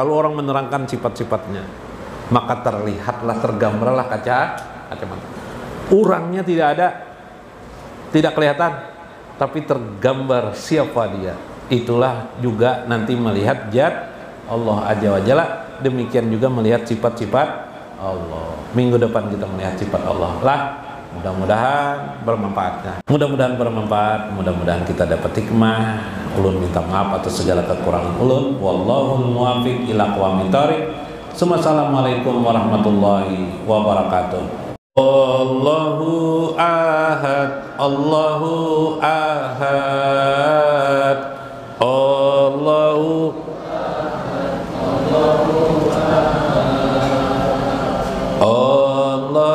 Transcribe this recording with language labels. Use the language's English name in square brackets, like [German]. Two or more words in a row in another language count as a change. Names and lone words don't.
[Indonesian] Lalu orang menerangkan sifat-sifatnya. Maka terlihatlah, tergambarlah kacamata. Orangnya tidak ada, tidak kelihatan, tapi tergambar siapa dia. Itulah juga nanti melihat zat [Arabic] الله عز وجل. [Indonesian] Demikian juga melihat sifat-sifat Allah. Minggu depan kita melihat sifat Allah lah. Mudah-mudahan bermanfaat. Mudah-mudahan kita dapat hikmah. [Banjar] Ulun minta maaf atas segala kekurangan ulun. [Arabic] والله الموفق إلى أقوم الطريق. السلام عليكم ورحمة الله وبركاته. الله أحد، الله أحد، الله أحد، الله أحد,